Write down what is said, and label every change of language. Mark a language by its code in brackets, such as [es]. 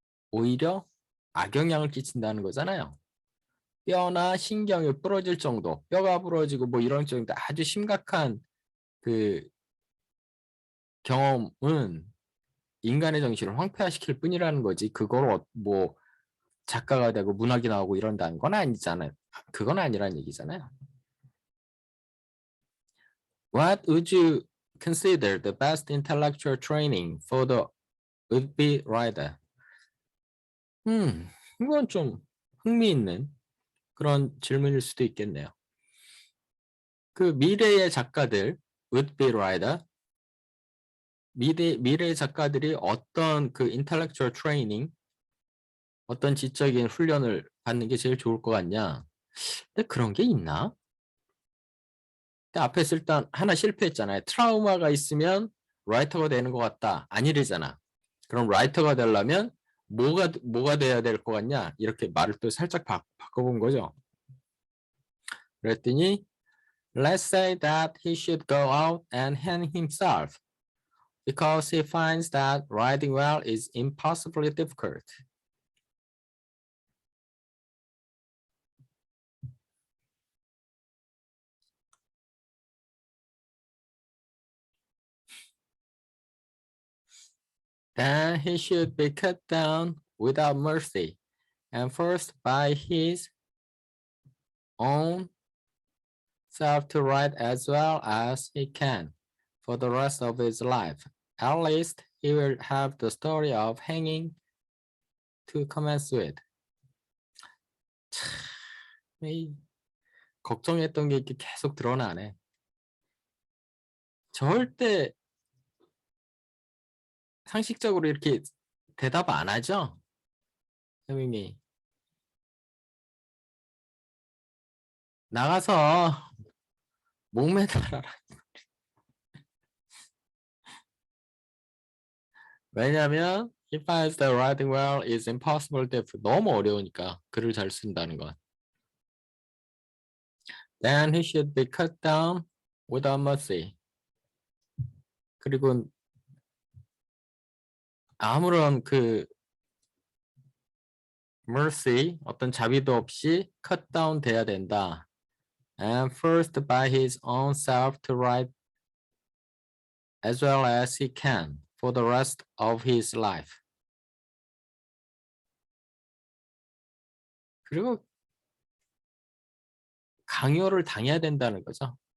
[ko] 오히려 악영향을 끼친다는 거잖아요. 뼈나 신경이 부러질 정도, 뼈가 부러지고 뭐 이런 정도 아주 심각한 그 경험은 인간의 정신을 황폐화시킬 뿐이라는 거지. 그걸 뭐 작가가 되고 문학이 나오고 이런다는 건 아니잖아요. 그건 아니란 얘기잖아요. [en] What would you consider the best intellectual training for the would-be writer? [ko] 이건 좀 흥미있는 그런 질문일 수도 있겠네요. 그 미래의 작가들, would-be writer, 미래의 작가들이 어떤 그 intellectual training, 어떤 지적인 훈련을 받는 게 제일 좋을 것 같냐? 근데 그런 게 있나? 앞에서 일단 하나 실패했잖아요. 트라우마가 있으면 라이터가 되는 것 같다. 아니래잖아. 그럼 라이터가 되려면 뭐가 돼야 될 것 같냐? 이렇게 말을 또 살짝 바꿔본 거죠. 그랬더니 [en] let's say that he should go out and hang himself because he finds that riding well is impossibly difficult. Then he should be cut down without mercy and forced by his own self to ride as well as he can for the rest of his life. At least he will have the story of hanging to commence with. [ko] 참, 걱정했던 게 이렇게 계속 드러나네. 절대 상식적으로 이렇게 대답 안 하죠? 선생님이 나가서 목매달아라. 왜냐면 [en] he finds that writing well is impossible difficult. [ko] 너무 어려우니까 글을 잘 쓴다는 건. [en] Then he should be cut down without mercy. [ko] 그리고 아무런 그 mercy, 어떤 자비도 없이 cut down 돼야 된다. [en] And forced by his own self to write as well as he can for the rest of his life. [ko] 그리고 강요를 당해야 된다는 거죠.